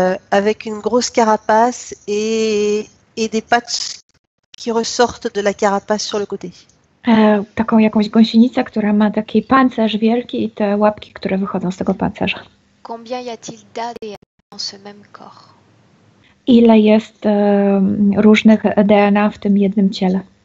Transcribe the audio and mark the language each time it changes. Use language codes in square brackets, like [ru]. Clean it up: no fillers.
[fr] Avec une grosse carapace et des pattes qui ressortent de la carapace sur le côté. [pl] Taką jakąś gąsienicę, która ma taki pancerz wielki i te łapki, które wychodzą z tego pancerza. [fr] Combien y a-t-il d'ADN dans ce même corps? [pl] Ile jest różnych DNA w tym jednym ciele?